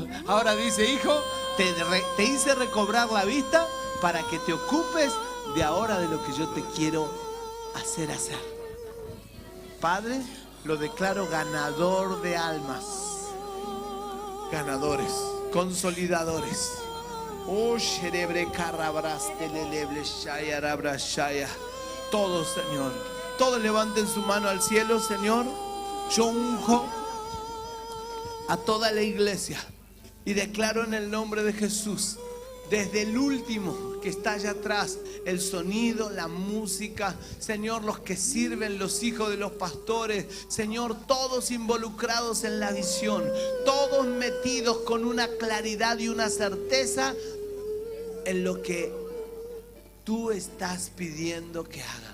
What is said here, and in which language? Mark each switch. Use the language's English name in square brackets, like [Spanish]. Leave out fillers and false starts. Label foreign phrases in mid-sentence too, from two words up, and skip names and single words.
[Spanish] Ahora dice, hijo, te hice recobrar la vista para que te ocupes de ahora de lo que yo te quiero hacer. Padre, lo declaro ganador de almas. Ganadores, consolidadores. Oh, sherebre carabras teleleble shaya rabra shaya. Todos, Señor. Todos levanten su mano al cielo, Señor. Yo unjo a toda la iglesia y declaro en el nombre de Jesús, desde el último que está allá atrás, el sonido, la música, Señor, los que sirven, los hijos de los pastores, Señor, todos involucrados en la visión, todos metidos con una claridad y una certeza en lo que tú estás pidiendo que hagan.